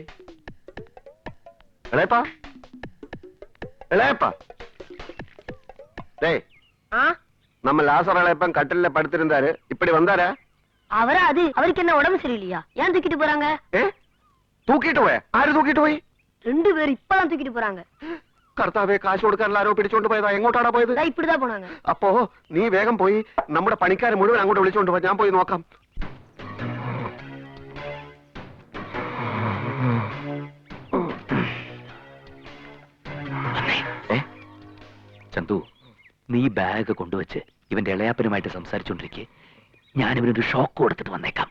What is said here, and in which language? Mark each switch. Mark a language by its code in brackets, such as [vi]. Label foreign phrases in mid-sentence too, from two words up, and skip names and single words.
[ml] ഇളയപ്പാ, ഇളയപ്പാ. [ta] நம்ம லாசர் இளையப்பன் கட்டில படுத்திருந்தாரு, இப்படி வந்தாரா? அவரா? அது அவருக்கு என்ன உடம்பு சரியில்லையா? ஏன் தூக்கிட்டு போறாங்க? தூக்கிட்டு போய்? ஆரு தூக்கிட்டு போய்? 2 பேர் இப்பதான் தூக்கிட்டு போறாங்க. [ml] കർത്താവേ, കാശ് കൊടുക്കാൻ ആരോ പിടിച്ചോണ്ട് പോയതാ. എങ്ങോട്ടാണ് പോയത്? [ta] இப்படிതാ പോണാங்க. [ml] അപ്പോ നീ വേഗം പോയി നമ്മുടെ പണിക്കാരെ മുഴുവൻ അങ്ങോട്ട് വിളിച്ചോണ്ട് പോ. ഞാൻ പോയി നോക്കാം. ചന്തു, നീ ബാഗ് കൊണ്ടുവച്ച് ഇവന്റെ ഇളയാപ്പനുമായിട്ട് സംസാരിച്ചോണ്ടിരിക്കെ ഞാൻ ഇവനൊരു ഷോക്ക് കൊടുത്തിട്ട് വന്നേക്കാം.